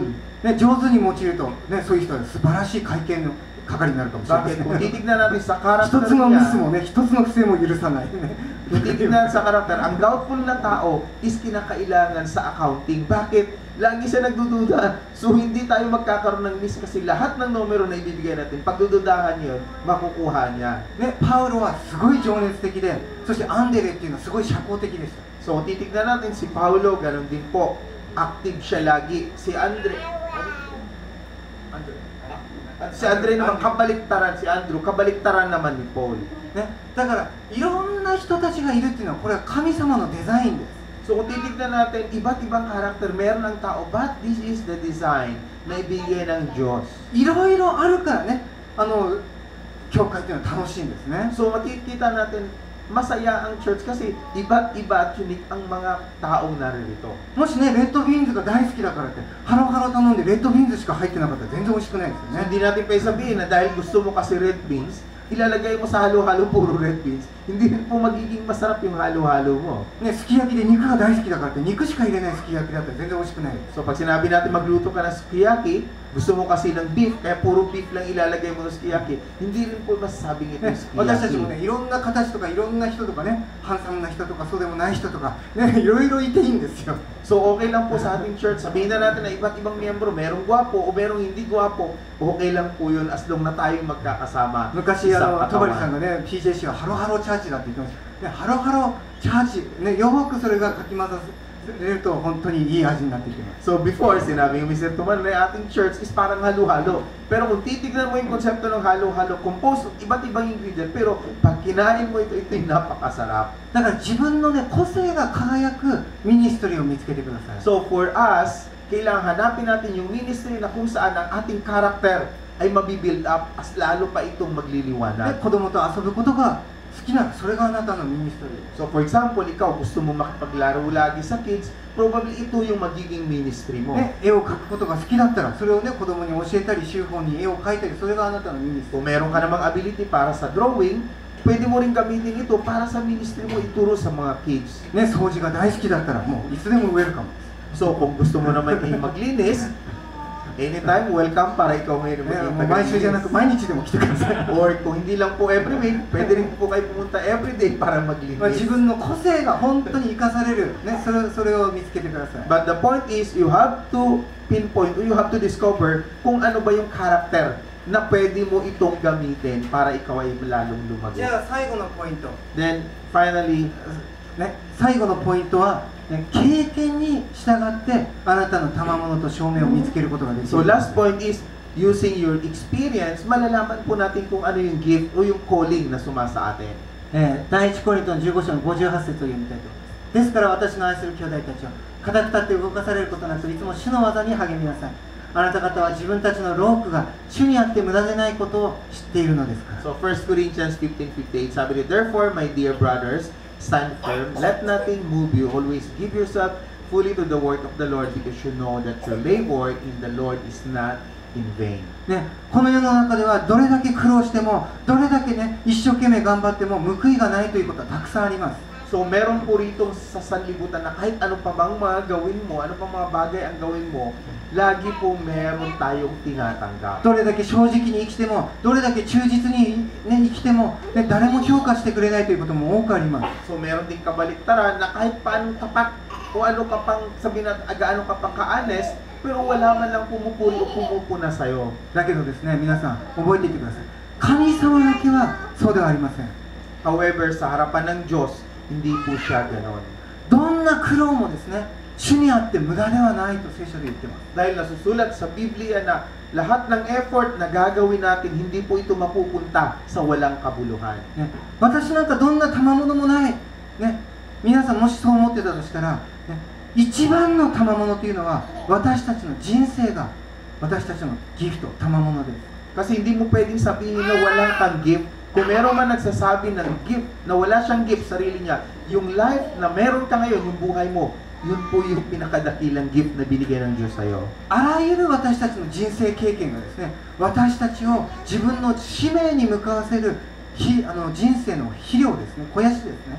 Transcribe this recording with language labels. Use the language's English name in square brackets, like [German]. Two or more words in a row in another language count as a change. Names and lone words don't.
[Japanese] ね、上手に用いると、ね、そういう人は素晴らしい会見の係になるかもしれませ [Filipino] Bakit? Kung [Japanese] ん。 [Filipino] titignan natin sa [Japanese] 一 [Filipino] karakter [Japanese] つのミス [Filipino] niya, [Japanese] もね、一つの不正も許さない。ね [Filipino] kung titignan sa karakter, ang doubtful na tao is kinakailangan sa accounting. Bakit? Lagi siya nagdududa. So, hindi tayo magkakaroon ng miss kasi lahat ng numero na ibibigay natin, pagdududahan yun, makukuha niya. [Japanese] ね、パウロはすごい情熱的で、そしてアンデレっていうのはすごい社交的でした。 [Filipino] So, titignan natin si Paulo, ganun din po. Active siya lagi. Si Andre naman, kabaliktaran. Si Andrew, kabaliktaran naman ni Paul. [Japanese] ね、だからいろんな人たちがいるっていうのはこれは神様のデザインです。 [Filipino] So, kung titignan natin, iba't ibang karakter, meron ng tao, [English] but this is the design [Filipino] na ibigay ng Diyos. [Japanese] いろいろあるからね、教会っていうのは楽しいんですね。 [Filipino] So, makikita natin, masaya ang church kasi iba't iba at unique ang mga taong naririto. [Japanese] もしね、レッドビーンズが大好きだからってハロハロ頼んでレッドビーンズしか入ってなかったら全然美味しくないですよ [Filipino] So, [Japanese] ね。 [Filipino] hindi natin pwede sabihin na dahil gusto mo kasi [English] red beans, [Filipino] ilalagay mo sa halo-halo puro red beans, hindi rin po magiging masarap yung halo-halo mo. [Japanese] ね、すき焼きで肉が大好きだからって肉しか入れないすき焼きだったら全然美味しくないです。 [Filipino] So, pag sinabi natin magluto ka ng sukiyaki, gusto mo kasi ng beef, kaya puro beef lang ilalagay mo ng sukiyaki, hindi rin po masasabing ito [Japanese] ね [Filipino] yung、 [Japanese] 私たちも [Filipino] sukiyaki. [Japanese] ね、いろんな形とかいろんな人とかね、ハンサムな人とかそうでもない人とか、ね、いろいろいていいんですよ。 [Filipino] So, okay lang po sa ating church. Sabihin na natin na iba't ibang miyembro, merong gwapo o merong hindi gwapo, okay lang po yun [English] as long [Filipino] na tayong magkakasama. [Japanese] 昔 [Filipino] sa [Japanese] 戸張さん [Filipino] katawan. [Japanese] がね PJC はハロハロチャーチだって言ってました、ね、ハロハロチャーチ、ね、よくそれがかき混ざれると本当にいい味になっていきます。 [English] So before, [Filipino] sinabi yung Mr. Tuman na ating church is parang halo-halo. Pero kung titignan mo yung konsepto ng halo-halo, [English] composed of [Filipino] iba't ibang ingredient, pero pag kinain mo ito yung napakasarap. [Japanese] だから自分のね個性が輝くミニストリーを見つけてください。 [English] So for us, [Filipino] kailangan hanapin natin yung ministry na kung saan ang ating character ay mabibuild up as lalo pa itong [Japanese] で [Filipino] magliliwanag. [Japanese] 子供と遊ぶことが好きならそれがあなたのミニストリー。 [English] So for example, [Filipino] ikaw gusto mo makipaglaro lagi sa kids, probably ito yung magiging ministry mo. [Japanese] ね、絵を描くことが好きだったらそれをね子供に教えたり週報に絵を描いたりそれがあなたのミニストリー。 [Filipino] Kung meron ka namang ability para sa drawing, pwede mo rin gamitin ito para sa ministry mo ituro sa mga kids. [Japanese] ね、掃除が大好きだったらもういつでもウェルカムです。 [Filipino] So kung gusto mo naman kayo maglinis, [English] anytime welcome [Filipino] para ikaw ngayon [Japanese] ね、 [Filipino] maging [Japanese] もう毎週じゃなく毎日でも来てください。 [Filipino] Or kung hindi lang po [English] every week, [Filipino] pwede rin po kayo pumunta [English] every day [Filipino] para [Japanese] まあ、自 [Filipino] maglinis. [Japanese] 分の個性が本当に生かされる、ね、それを見つけてください。 [English] But the point is, you have to pinpoint, or you have to discover [Filipino] kung ano ba yung character na pwede mo itong gamitin para ikaw ay lalong [Japanese] じ [Filipino] lumago. [Japanese] ゃあ最後のポイント、 [English] Then, finally, [Japanese] ね、最後のポイントは、ね、経験に従ってあなたの賜物と証明を見つけることができる。 [English] so last point is, using your experience, [Filipino] malalaman po natin kung ano yung gift o yung calling na sumasa atin. [Japanese] 第一コリントの15章の58節を読みたいと思います。ですから私の愛する兄弟たちは固く立って動かされることなくいつも主の技に励みなさい。あなた方は自分たちの労苦が主にあって無駄でないことを知っているのですから。 [Filipino] So 1 Corinthians 15:58 sabi niya, [English] therefore, my dear brothers, stand firm, let nothing move you, always give yourself fully to the work of the Lord because you know that your labor in the Lord is not in vain. [Japanese] ね、この世の中ではどれだけ苦労してもどれだけね一生懸命頑張っても報いがないということはたくさんあります。 [Filipino] So meron po rito sa sanlibutan na kahit ano pa bang mga gawin mo, ano pa mga bagay ang gawin mo, lagi po meron tayong tinatanggap. [Japanese] どれだけ正直に生きてもどれだけ忠実に、ね、生きても、ね、誰も評価してくれないということも多くあります。 [Filipino] So meron din kabaliktaran na kahit paano tapat o ano ka pang sabihin natin, ano ka pang ka-honest, pero wala man lang pumupuri o pumupuna sa'yo. [Japanese] だけどですね、皆さん覚えていてください。神様だけはそうではありません。 [Filipino] However, sa harapan ng Diyos, hindi po siya ganon. [Japanese] どんな苦労もですね、主にあって無駄ではないと聖書で言ってます。 [Filipino] Dahil nasusulat sa Biblia na lahat ng effort na gagawin natin, hindi po ito mapupunta sa walang kabuluhan. [Japanese] ね、私なんかどんな賜物もない、ね、皆さんもしそう思ってたとしたら、ね、一番の賜物というのは私たちの人生が私たちのギフト、賜物です。 [Filipino] Kasi hindi mo pwedeng sabihin na wala kang gift. Kung meron man nagsasabi ng gift, na wala siyang gift sa sarili niya, yung life na meron ka ngayon, yung buhay mo, yun po yung pinakadakilang gift na binigay ng Diyos sa'yo. [Japanese] あらゆる私たちの人生経験がですね、私たちを自分の使命に向かわせる人生の肥料ですね、肥やしですね。